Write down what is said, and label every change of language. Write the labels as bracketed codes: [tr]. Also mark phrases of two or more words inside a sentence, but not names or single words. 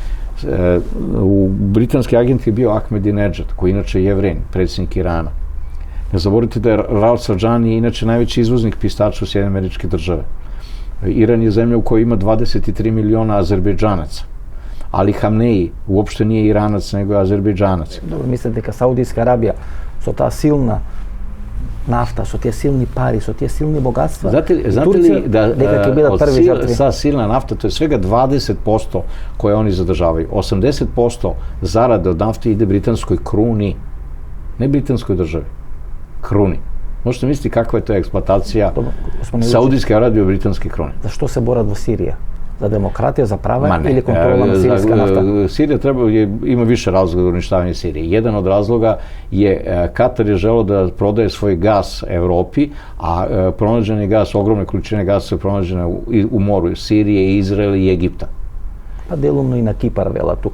[sr] Britanski agent je bio Ahmadinejad, koji je inače Jevren, predsjednik Irana. Ne zaboravite da je Rauf Sarjani inače najveći izvoznik pistača u Sjedinjene Američke Države. Iran je zemlja u kojoj ima 23 miliona Azerbejdžanaca. Ali Hamneji uopšte nije Iranac, nego je Azerbejdžanac. Dobro, [mk] мислите дека Саудиска Арабија со таа силна нафта, со тие силни пари, со тие силни богатства, [sr] Znate li da sa silna nafta, to je svega 20% koje oni zadržavaju. 80% zarade od nafte ide britanskoj kruni, ne britanskoj državi, kruni. Možete misliti kakva je to eksploatacija Saudijske Arabije u britanske krune. За што се борат во Сирија? За демократија, за права или контрола на сиријска нафта? Sirija ima više razloga za uništavanje Sirije. Jedan od razloga je Katar je želeo da prodaje svoj gas Evropi, a pronađen je gas, ogromne količine gasa su pronađene u moru Sirije, Izraela i Egipta. [mk] Па делумно и на Кипар вела тука.